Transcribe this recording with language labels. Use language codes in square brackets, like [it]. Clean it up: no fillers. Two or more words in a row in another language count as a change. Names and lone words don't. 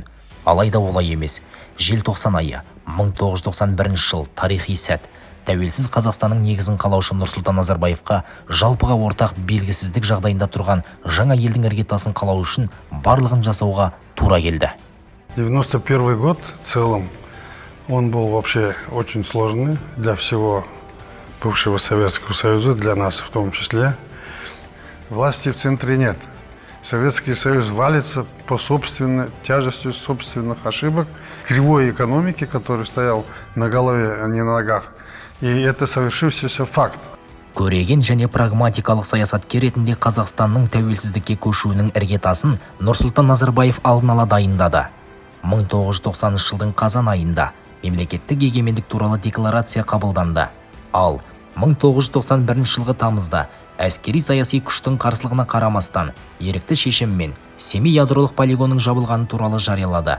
[kk] Алайда олай емес. Желтоқсан айы 1991 жыл тарихи сәт. Тәуелсіз Қазақстанның негізін қалаушы Нұрсұлтан Назарбаевқа жалпыға ортақ белгісіздік жағдайында тұрған жаңа елдің іргетасын қалау үшін барлығын жасауға тура келді. [ru] 91 год в целом, он был вообще очень сложный для всего бывшего Советского Союза, для нас в том числе. Власти в центре нет. Советский Союз валится по собственной тяжестью собственных ошибок, кривой экономики, который стоял на голове, а не на ногах. И это совершившийся факт. [kk] Көреген және прагматикалық саясаткер ретінде Қазақстанның тәуелсіздікке көшуінің іргетасын Нұрсұлтан Назарбаев алдын ала дайындады. 1990 жылдың қазан айында мемлекеттік егемендік туралы декларация қабылданды. Ал 1991 жылғы тамызда әскери саяси күштің қарсылығына қарамастан ерікті шешіммен Семей ядролық полигонның жабылғаны туралы жариялады.